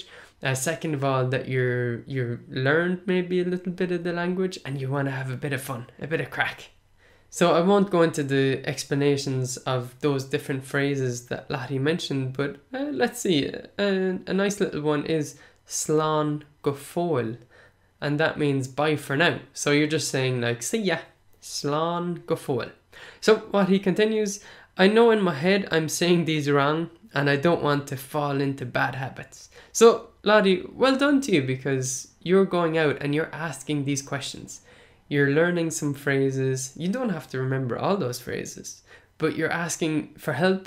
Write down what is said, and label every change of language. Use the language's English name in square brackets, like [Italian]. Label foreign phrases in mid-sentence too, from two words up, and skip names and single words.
[English] Second of all, that you're learned maybe a little bit of the language and you want to have a bit of fun, a bit of crack. So I won't go into the explanations of those different phrases that Lottie mentioned, but let's see. A nice little one is [Irish] slán go fóill, [English] and that means bye for now. So you're just saying like, see ya, [Irish] slán go fóill. [English] So what he continues, I know in my head I'm saying these wrong, and I don't want to fall into bad habits. So Lottie, well done to you, because you're going out and you're asking these questions. You're learning some phrases. You don't have to remember all those phrases, but you're asking for help.